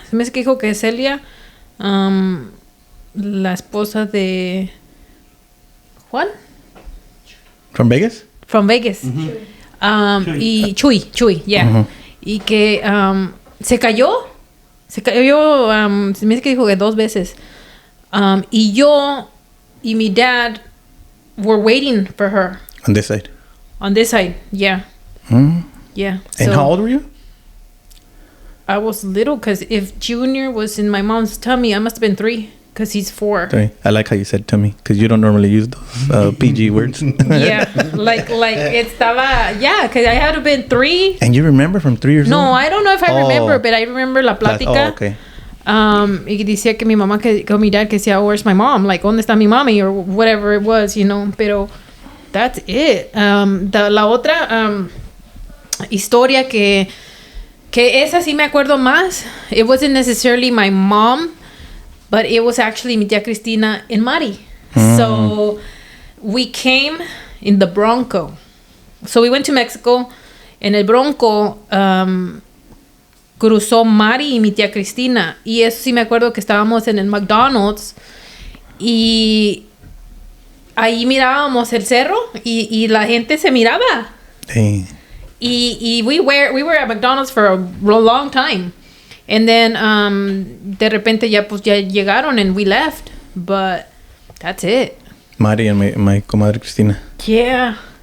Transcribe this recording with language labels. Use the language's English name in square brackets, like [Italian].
[Spanish] Se me hace que dijo que Celia, la esposa de Juan. [English] From Vegas? From Vegas. Y Chuy, yeah. [Spanish] Y que se cayó. Se me hace que dijo que 2 veces. Y yo y mi [English] dad were waiting for her. On this side? On this side, yeah. Yeah. And how old were you? I was little because if Junior was in my mom's tummy, I must have been 3 because he's 4. 3. I like how you said tummy because you don't normally use those PG words. Yeah, like estaba, yeah, because I had to have been 3. And you remember from 3 years old? No, I don't know if I remember, but I remember [Spanish] la plática. [English] Oh, okay. [Spanish] Y decía que mi mamá, que mi dad, que decía, [English] where's my mom? [Spanish] Like, ¿dónde está mi mami? [English] Or whatever it was, you know. Pero that's it. [Spanish] La otra historia que esa sí me acuerdo más. [English] It wasn't necessarily my mom, but it was actually [Spanish] mi tía [English] Cristina and Mari. So we came in the Bronco. So we went to Mexico. [Spanish] En el Bronco cruzó Mari y mi tía Cristina. Y eso sí me acuerdo que estábamos en el McDonald's. Y ahí mirábamos el cerro. Y la gente se miraba. [English] Dang. Y we were at McDonald's for a long time. And then [Spanish] de repente ya llegaron [English] and we left. But that's it. Mari and my comadre Cristina. Yeah.